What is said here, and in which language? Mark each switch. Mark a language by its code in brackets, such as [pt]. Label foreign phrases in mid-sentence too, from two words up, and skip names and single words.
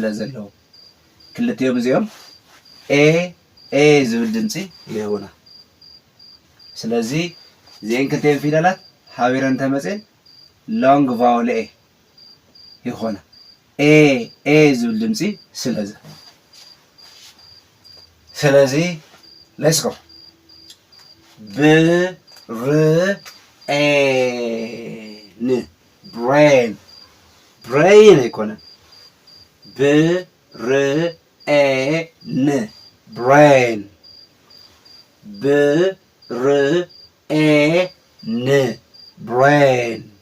[ti] ዘለዎ ክልቲኦም እዚኦም ኤ ዝብል ድምፂ ይሁና። ስለዚ እዚአን ክልቲአን ፊደላት ሓቢረን ተመፅን [en] long vowel [ti] ኤ ይኾና ኤ ዝብል ድምፂ ስለዚ [en] let's go brain brain brain [ti] አይኮነም [en] brain brain brain brain